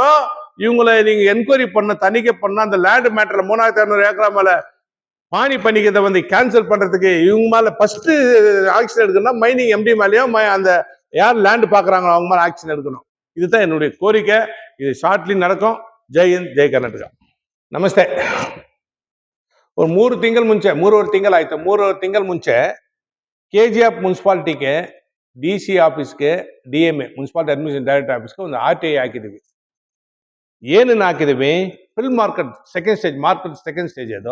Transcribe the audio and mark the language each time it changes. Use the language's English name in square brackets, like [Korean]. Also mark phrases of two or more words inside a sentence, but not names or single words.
[Tamil] இவங்களை நீங்க என்கொயரி பண்ண, தணிக்கை பண்ண, அந்த [English] land matter-la [Tamil] 3500 ஏக்கரா மேல பாணி பண்ணிக்கிறத வந்து கேன்சல் பண்றதுக்கு இவங்க மேல [English] first action [Tamil] எடுக்கணும். [English] mining MD [Tamil] மேலேயும் அந்த யார் லேண்ட் பாக்குறாங்களோ அவங்க மேல ஆக்ஷன் எடுக்கணும். இதுதான் என்னுடைய கோரிக்கை. இது ஷார்ட்லி நடக்கும். [Kannada] ಜೈ ಹಿಂದ್, ಜೈ ಕರ್ನಾಟಕ. ನಮಸ್ತೆ. ಒಂದು 3 ತಿಂಗಳ ಮುಂಚೆ, 3 ತಿಂಗಳಾಯ್ತು, 3 ತಿಂಗಳ ಮುಂಚೆ ಕೆಜಿಎಫ್ ಮುನ್ಸಿಪಾಲಿಟಿಗೆ, [English] DC office-ge, DMA municipality administration director office-ge [Kannada] ಒಂದು ಆರ್ಟಿಐ ಹಾಕಿದೀವಿ. ಏನನ್ನ ಹಾಕಿದೀವಿ? [English] film market second stage [Kannada] ಅದು.